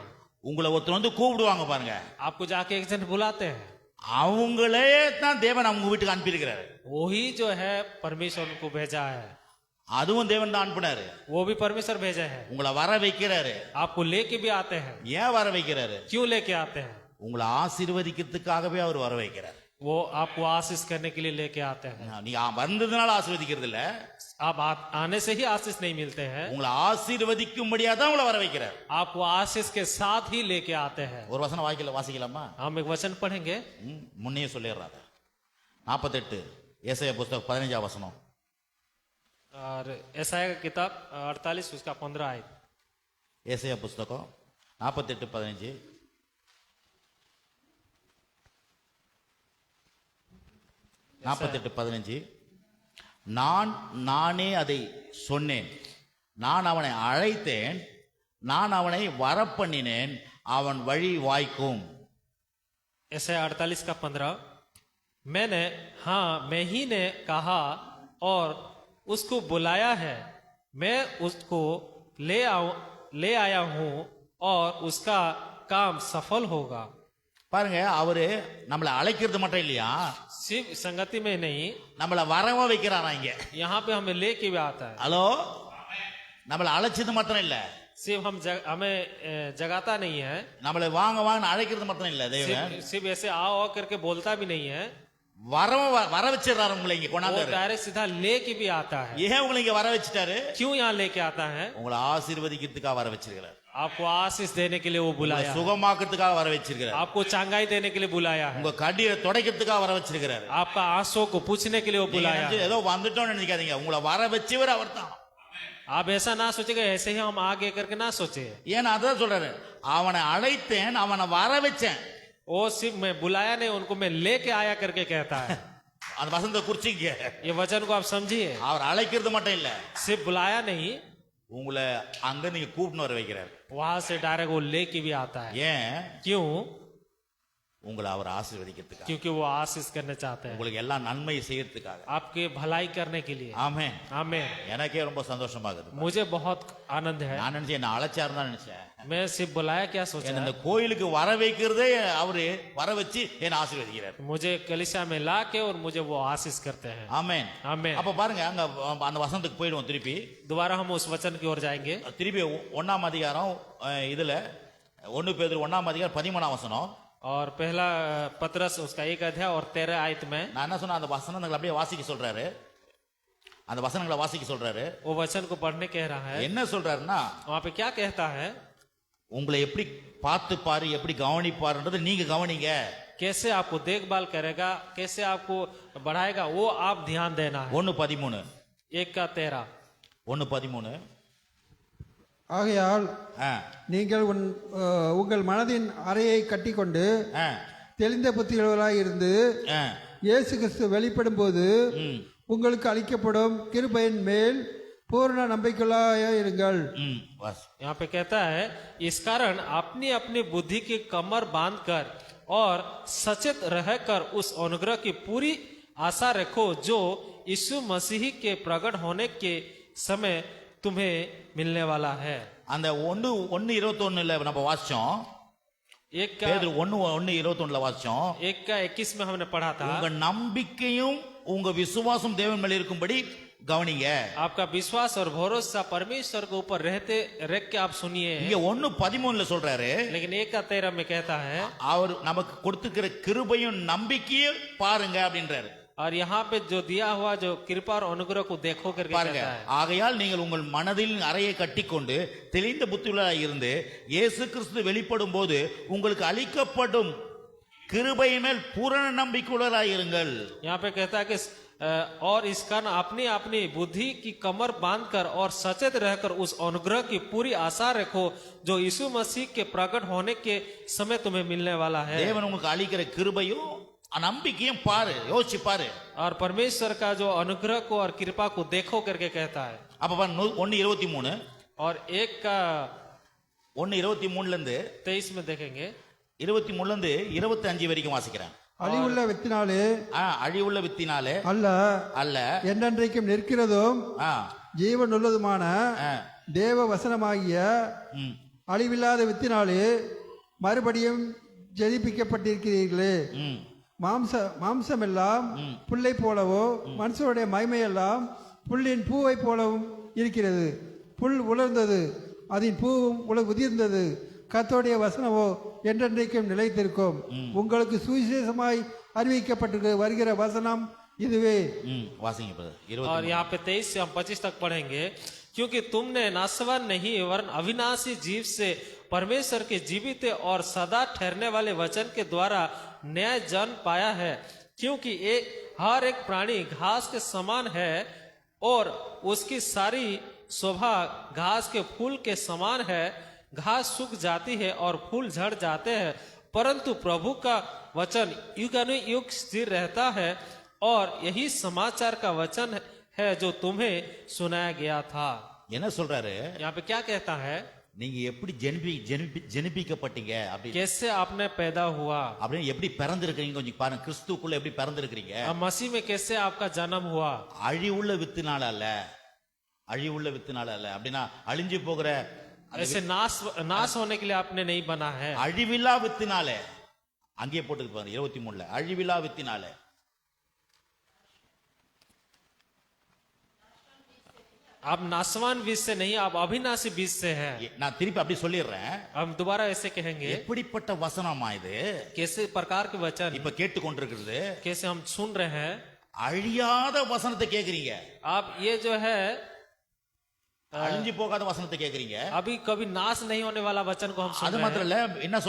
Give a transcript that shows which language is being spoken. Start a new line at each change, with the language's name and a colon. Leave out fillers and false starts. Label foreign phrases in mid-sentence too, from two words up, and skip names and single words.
Tamil: உங்களை ஒருத்தர் வந்து கூப்பிடுவாங்க பாருங்க,
Hindi: आपको जाके एक जन बुलाते हैं।
Tamil: அவங்களே தான் தேவன் அவங்க வீட்டுக்கு அனுப்பியிருக்கிறாரு.
Hindi: वही जो है परमेश्वर उनको भेजा है,
Tamil: அதுவும் தேவன் தான் அனுப்புனாரு.
Hindi: वो भी परमेश्वर भेजे हैं।
Tamil: உங்களை வர வைக்கிறாரு.
Hindi: आपको लेके भी आते हैं।
Tamil: ஏன் வர வைக்கிறாரு?
Hindi: क्यों लेके आते हैं?
Tamil: உங்களை ஆசீர்வதிக்கிறதுக்காகவே அவர் வர வைக்கிறார்.
Hindi: वो आपको आशीष करने के लिए लेके आते हैं।
Tamil: நீங்க வந்ததுனால ஆசீர்வதிக்கிறது இல்ல,
Hindi: आप आने से ही आशीष नहीं मिलते हैं,
Tamil: உங்களை ஆசீர்வதிக்கும்படியா தான் உங்களை வர வைக்கிறார்.
Hindi: आपको आशीष के साथ ही लेके आते हैं।
Tamil: ஒரு வசனம் வாசிக்கலாமா?
Hindi: हम एक वचन पढ़ेंगे,
Tamil: முன்னே சொல்லிடுறாங்க. 48 ஏசாயா புத்தகம் 15 வசனம்.
Hindi: और यशायाह का किताब 48 उसका 15 आयत।
Tamil: ஏசாயா புத்தகம் 48:15. நானே அதை சொன்னேன், நான் அவனை அழைத்தேன், நான் அவனை வரப்பண்ணினேன், அவன் வழி வாய்க்கும்.
Hindi: यशायाह 48 का 15, मैंने, हाँ मैं ही ने कहा और उसको बुलाया है, मैं उसको ले आया हूं और उसका काम सफल होगा।
Tamil: பாருங்க, அவரு நம்மளை அழைக்கிறது மட்டும் இல்லையா,
Hindi: सिर्फ संगति में नहीं,
Tamil: நம்மளை வரவும் வைக்கிறாரா இங்க.
Hindi: यहाँ पे हमें लेके भी आता है।
Tamil: ஹலோ, நம்மளை அழைச்சது மாத்திரம் இல்ல,
Hindi: सिर्फ हमें जगाता नहीं है,
Tamil: நம்மளை வாங்க வாங்க அழைக்கிறது மாத்திரம் இல்ல, தேவன்
Hindi: सिर्फ ऐसे आओ करके बोलता भी नहीं है,
Tamil: வர வச்சிடறாரு உங்களை இங்க
Hindi: वो
Tamil: கொண்டாந்து.
Hindi: डायरेक्ट सीधा लेके भी आता है।
Tamil: ஏன் உங்களை இங்க வர வச்சிட்டாரு?
Hindi: क्यों यहाँ लेके आता है?
Tamil: உங்களை ஆசீர்வதிக்கிறதுக்காக வர வச்சிருக்கிறார்.
Hindi: आपको आशीष देने के लिए वो बुलाया है,
Tamil: சுகமாக்கிறதுக்காக வர வச்சிருக்கிறார்.
Hindi: आपको चांगाई देने के लिए बुलाया है,
Tamil: உங்க கண்ணீரை துடைக்கிறதுக்காக வர வச்சிருக்கிறார்.
Hindi: आपका आंसू को पूछने के लिए वो बुलाया है।
Tamil: ஏதோ வந்துட்டோம்னு நினைக்காதீங்க, உங்களை வர வச்சவர் அவர் தான்.
Hindi: आप ऐसा ना सोचेगा ऐसे ही हम आगे करके ना सोचे।
Tamil: ஏன்னா அதான் சொல்றாரு, அவனை அழைத்தேன், அவனை வர வச்சேன்.
Hindi: वो सिर्फ मैं बुलाया नहीं, उनको मैं लेके आया करके कहता है।
Tamil: அந்த வசனத்தை குறிச்சிங்க.
Hindi: ये वचन को आप समझिए,
Tamil: அவர் அழைக்கிறது மட்டும் இல்ல,
Hindi: सिर्फ बुलाया नहीं,
Tamil: உங்களை அங்க நீங்க கூப்பிட்டு வர வைக்கிறார்.
Hindi: वहां से डायरेक्ट वो लेके भी आता है।
Tamil: ஏன்?
Hindi: क्यों?
Tamil: உங்களை அவர் ஆசீர்வதிக்கிறதுக்காக,
Hindi: क्योंकि वो आशीष करना चाहते हैं,
Tamil: உங்களுக்கு எல்லாம் நன்மை செய்யறதுக்காக.
Hindi: आपके भलाई करने के लिए।
Tamil: ஆமென்.
Hindi: आमीन।
Tamil: எனக்கே ரொம்ப சந்தோஷமாகுது.
Hindi: मुझे बहुत आनंद है।
Tamil: நான் நினைச்சேன் என்ன அழைச்சாரு தான் நினைச்சேன்.
Hindi: मैं सिर्फ बुलाया क्या सोचा,
Tamil: இந்த கோயிலுக்கு வர வைக்கிறதே அவரு வர வச்சு என்ன ஆசீர்வதிக்கிறார்.
Hindi: मुझे कलीसिया में ला के और मुझे वो आशीष करते हैं।
Tamil: ஆமென்.
Hindi: आमीन।
Tamil: அப்ப பாருங்க, அங்க அந்த வசனத்துக்கு போயிடுவோம். திருப்பி
Hindi: दोबारा हम उस वचन की ओर जाएंगे।
Tamil: திருப்பி 1ஆம் அதிகாரம் இதுல 1 பேதுரு 1ஆம் அதிகாரம் 13ஆம் வசனம்.
Hindi: और पहला पतरस उसका 1 अध्याय और 13 आयत में
Tamil: நான் என்ன சொன்ன, அந்த வசனங்களை அப்படியே வாசிக்க சொல்றாரு. அந்த வசனங்களை வாசிக்க சொல்றாரு.
Hindi: वो वचन को पढ़ने कह रहा है।
Tamil: என்ன சொல்றாருன்னா,
Hindi: वहां पे क्या कहता है,
Tamil: உங்களை எப்படி பார்த்து பாரு, எப்படி கவனிப்பாருன்றதை நீங்க கவனிங்க.
Hindi: कैसे आपको देखभाल करेगा, कैसे आपको बढ़ाएगा, वो आप ध्यान देना है। 1:13 1 का 13। 1:13.
Tamil: ஆகையால் ஆ, நீங்கள் உங்கள் மனதின் அறையை கட்டிக்கொண்டு ஆ, தெளிந்த புத்தியுள்ளவராய் இருந்து ஆ, இயேசு கிறிஸ்து வெளிப்படும் போது ம், உங்களுக்கு அளிக்கப்படும் கிருபையின் மேல் பூர்ண நம்பிக்கையுள்ளாய் இருங்கள். ம், வாசி.
Hindi: यहाँ पे कहता है, इस कारण अपनी अपनी बुद्धि की कमर बांधकर और सचेत रहकर उस अनुग्रह की पूरी आशा रखो जो यीशु मसीह के प्रकट होने के समय तुम्हें मिलने वाला है।
Tamil: அந்த 1:21 நம்ம வாசிச்சோம்.
Hindi: 1 का
Tamil: பேதுரு 1:21 வாசிச்சோம்.
Hindi: 1 का 21 में हमने पढ़ा था,
Tamil: உங்க நம்பிக்கையும் உங்க விசுவாசம் தேவன் மேல இருக்கும்படி கவனிங்க.
Hindi: आपका विश्वास और भरोसा परमेश्वर के ऊपर रहते रख के आप सुनिए।
Tamil: இங்க 1:13 சொல்றாரு,
Hindi: लेकिन 1 का 13 में कहता है,
Tamil: அவர் நமக்கு கொடுத்துக்கிற கிருபையும் நம்பிக்கையும் பாருங்க அப்படின்றாரு.
Hindi: और यहाँ पे जो दिया हुआ जो कृपा और अनुग्रह को देखो करके
Tamil: பாருங்க,
Hindi: कहता है।
Tamil: ஆகையால் நீங்கள் உங்கள் மனதில் அறையை கட்டிக்கொண்டு தெளிந்த புத்தியுள்ளவராய் இருந்து இயேசு கிறிஸ்து வெளிப்படும் போது உங்களுக்கு அளிக்கப்படும் கிருபையின் மேல் பூரண நம்பிக்கையுள்ளவராய் இருங்கள்.
Hindi: यहाँ पे कहता है कि और इस कारण अपनी अपनी बुद्धि की कमर बांधकर और सचेत रहकर उस अनुग्रह की पूरी आशा रखो जो यीशु मसीह के प्रकट होने के समय तुम्हें मिलने वाला है।
Tamil: தேவன் உங்களுக்கு அளிக்கிற கிருபையும் நம்பிக்கையும் பாரு, யோசிச்சு பாரு.
Hindi: और परमेश्वर का जो अनुग्रह को और कृपा को देखो करके कहता है।
Tamil: அப்ப பாரு 1:23
Hindi: और 1 का
Tamil: 1:23 இருந்து
Hindi: 23 में देखेंगे,
Tamil: 23 இருந்து 25 வரைக்கும் வாசிக்கிறேன். அழிவுள்ள வித்தினாலே அழிவுள்ள வித்தினாலே அல்ல அல்ல, என்றென்றைக்கும் நிற்கிறதும் ஆ, ஜீவன் உள்ளதுமான ஆ, தேவ வசனமாகிய ம், அழிவில்லாத வித்தினாலே மறுபடியும் ஜெனிப்பிக்கப்பட்டிருக்கிறீர்களே. ம், மாம்சமெல்லாம் புல்லை போலவோ மனுஷனுடைய மகிமையெல்லாம் புல்லின் பூவை போலவும் இருக்கிறது. புல் உலர்ந்தது, அதன் பூவும் உதிர்ந்தது. கர்த்தருடைய வசனமோ என்றென்றைக்கும் நிலைத்திருக்கும். உங்களுக்கு சுவிசேஷமாய் அறிவிக்கப்பட்டு வருகிற வசனம் இதுவே. ம், வாசிங்க brother.
Hindi: और 23 यहाँ पे 23 से हम 25 तक पढ़ेंगे। क्योंकि तुमने नासवान नहीं वरन अविनाशी जीव से परमेश्वर के जीवित और सदा ठहरने वाले वचन के द्वारा न्याय जन पाया है। क्योंकि हर एक प्राणी घास के समान है और उसकी सारी शोभा घास के फूल के समान है। घास सूख जाती है और फूल झड़ जाते हैं, परंतु प्रभु का वचन युगानुयुग स्थिर रहता है। और यही समाचार का वचन है जो तुम्हें सुनाया गया था।
Tamil: என்ன சொல்றாரு,
Hindi: यहाँ पे क्या कहता है,
Tamil: நீங்க எப்படி ஜெனிப்பிக்கப்பட்டீங்க அப்படி
Hindi: कैसे आपने पैदा हुआ,
Tamil: அப்படின்னு எப்படி பிறந்திருக்கிறீங்க கொஞ்சம் பாருங்க. கிறிஸ்துக்குள்ள எப்படி பிறந்திருக்கிறீங்க.
Hindi: मसीह में कैसे आपका जन्म हुआ।
Tamil: அழிவுள்ள வித்துனால அல்ல, அழிவுள்ள வித்துனால அல்ல. அப்படின்னா அழிஞ்சு போகிற
Hindi: ऐसे नाश होने के लिए आपने नहीं बना है।
Tamil: அழிவில்லா வித்தினால, அங்கேயே போட்டுக்கு பாருங்க 23 அழிவில்லா வித்தினால.
Hindi: आप नासवान बीज से नहीं, आप अविनाशी बीज से हैं।
Tamil: நான் திருப்பி அப்படி சொல்லிடுறேன்.
Hindi: हम दोबारा ऐसे कहेंगे,
Tamil: எப்படிப்பட்ட வசனமா இது
Hindi: कैसे प्रकार के वचन
Tamil: இப்ப கேட்டு கொண்டிருக்கிறது.
Hindi: कैसे हम सुन रहे हैं।
Tamil: அழியாத வசனத்தை கேக்குறீங்க,
Hindi: आप ये जो है
Tamil: அழிஞ்சு போகாத வசனத்தை கேக்குறீங்க.
Hindi: अभी कभी नाश नहीं होने वाला वचन को हम सुन
Tamil: அது
Hindi: रहे
Tamil: மாத்திரம்